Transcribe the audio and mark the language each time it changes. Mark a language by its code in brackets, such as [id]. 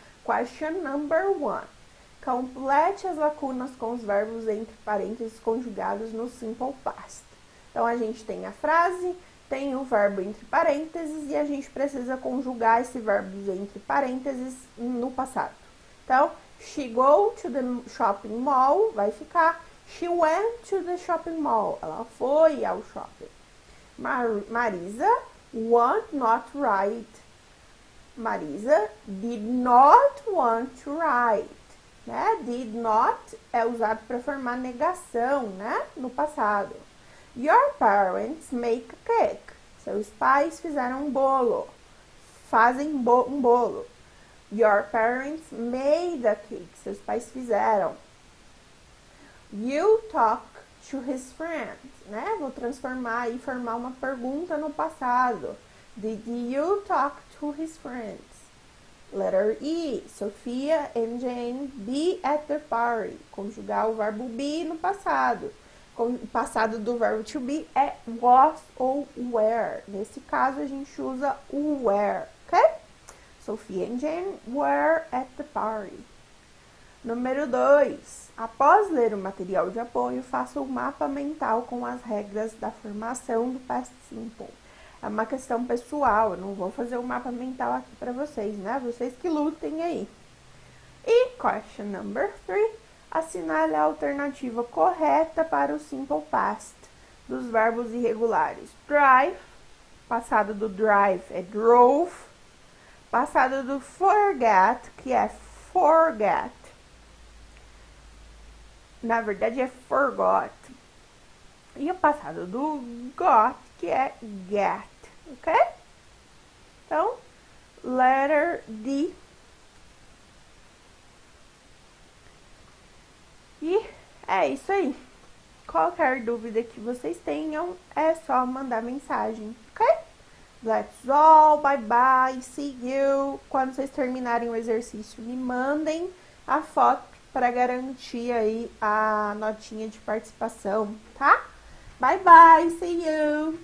[en] Question number 1. [pt] Complete as lacunas com os verbos entre parênteses conjugados no simple past. Então, a gente tem a frase, tem o verbo entre parênteses e a gente precisa conjugar esse verbo entre parênteses no passado. [en] Então, she go to the shopping mall, [pt] vai ficar [en] she went to the shopping mall. [pt] Ela foi ao shopping. [en] Marisa want not write. Marisa did not want to write. [pt] Né? Did not é usado para formar negação, né? No passado. [en] Your parents make a cake. [pt] Seus pais fizeram um bolo. Fazem um bolo. [en] Your parents made a cake. [pt] Seus pais fizeram. [en] You talk to his friends. Né? [pt] Vou transformar e formar uma pergunta no passado. [en] Did you talk to his friends? Letter E. Sophia and Jane be at the party. [pt] Conjugar o verbo be no passado. O passado do verbo to be é was ou were. Nesse caso, a gente usa o were, ok? [en] Sophia and Jane were at the party. [pt] Número 2. Após ler o material de apoio, faça um mapa mental com as regras da formação do past simple. É uma questão pessoal, eu não vou fazer um mapa mental aqui para vocês, né? Vocês que lutem aí. E [en] question number 3. [pt] Assinale a alternativa correta para o simple past dos verbos irregulares. Drive, passado do drive é drove. Passado do forget, que é forget. Na verdade é forgot. E o passado do got, que é get, ok? Então, [en] letter D. [pt] E é isso aí. Qualquer dúvida que vocês tenham, é só mandar mensagem, ok? [en] That's all, bye bye, see you. [pt] Quando vocês terminarem o exercício, me mandem a foto para garantir aí a notinha de participação, tá? [en] Bye bye, see you.